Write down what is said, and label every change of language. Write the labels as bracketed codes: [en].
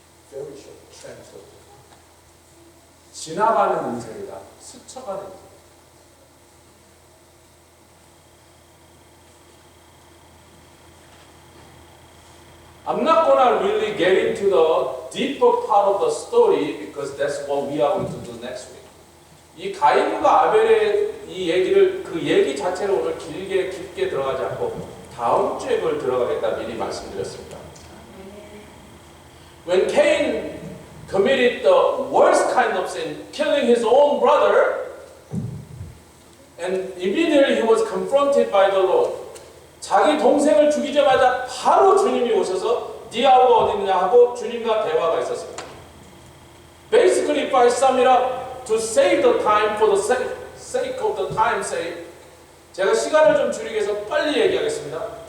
[en] Very short. transient. [ko] 지나가는 인생이다. 스쳐가는 인생. [en] I'm not gonna really get into the deeper part of the story because that's what we are going to do next week. [ko] 이 가인과 아벨의 이 얘기를 그 얘기 자체로 오늘 길게 깊게 들어가지 않고 다음 주에 그걸 들어가겠다 미리 말씀드렸습니다. [en] When Cain committed the worst kind of sin, killing his own brother, and immediately he was confronted by the Lord. [ko] 자기 동생을 죽이자마자 바로 주님이 오셔서 네 아우가 어디 있느냐 하고 주님과 대화가 있었습니다. [en] Basically, if I sum it up, to save the time for the sake of the time's sake, [ko] 제가 시간을 좀 줄이기 위해서 빨리 얘기하겠습니다.